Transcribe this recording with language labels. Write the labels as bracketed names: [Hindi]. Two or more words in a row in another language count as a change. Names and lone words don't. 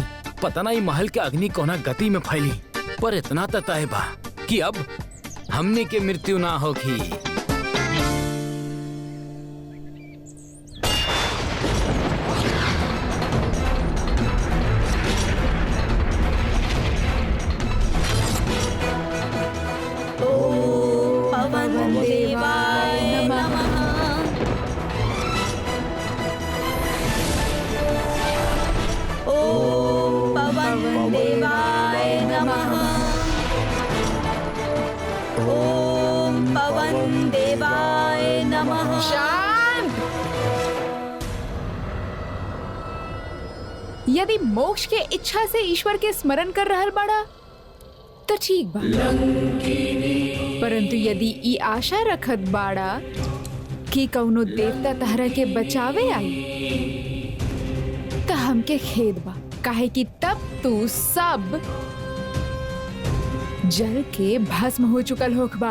[Bhojpuri] पता ना ये महल के अग्नि कोना गति में फैली, पर इतना तो तय बा कि अब हमनी के मृत्यु ना होगी। [Sanskrit] पवन देवाय नमः। ओम पवन देवाय नमः। ओम पवन देवाय नमः। [Bhojpuri] शांत। यदि मोक्ष के इच्छा से ईश्वर के स्मरण कर रहल बाड़ा तो ठीक बा, परंतु यदि ई आशा रखत बाड़ा कि कौनो देवता तहरा के बचावे आई तो हमके खेद बा, काहे कि तब तू सब जल के भस्म हो चुकल होखबा।